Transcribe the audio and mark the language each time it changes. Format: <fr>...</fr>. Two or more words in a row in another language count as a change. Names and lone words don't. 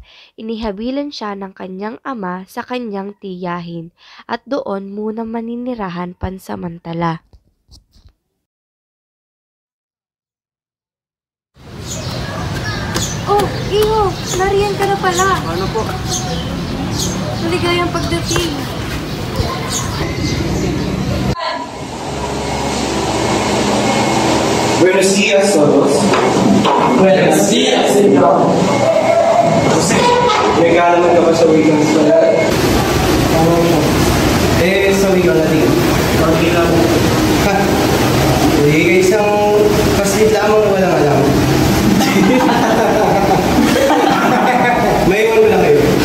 <tl>Inihabilan siya ng kanyang ama sa kanyang tiyahin at doon muna maninirahan pansamantala. Oh, Iho! Nariyan ka na pala! Ano po? Maligayang pagdating!</tl> <es>Buenos días todos. Buenos días, señor.</es> <tl>Jose, may kaalaman ka ba sa wikang Espanyol? Sa wikang Latin. Konti lang. Ha? Hindi, isang paslit lamang walang alam. May iwan mo lang kayo.</tl>